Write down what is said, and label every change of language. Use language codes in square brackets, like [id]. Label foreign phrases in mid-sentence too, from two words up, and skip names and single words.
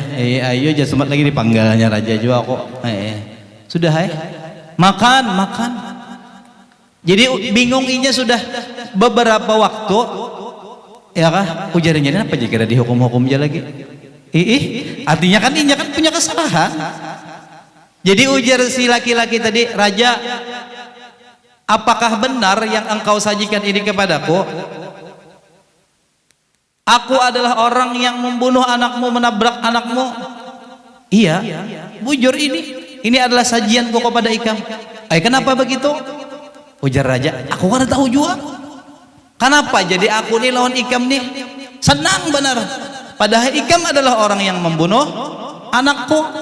[bjn] Ayo aja sempat lagi dipanggalnya raja juga kok. [id] Sudah makan. [bjn] Jadi bingung inya sudah beberapa waktu, ya kah, ujarnya apa jika dihukum-hukum aja lagi. Artinya kan inya kan punya kesalahan. [id] Jadi ujar si laki-laki tadi, raja, apakah benar yang engkau sajikan ini kepadaku? Aku adalah orang yang membunuh anakmu, menabrak anakmu. Iya, [bjn] bujur ini adalah sajianku kepada ikam. [id] Kenapa begitu? [bjn] Ujar raja, aku kan tahu juga. Kenapa jadi aku nih lawan ikam nih? [id] Senang benar. Padahal ikam adalah orang yang membunuh anakku.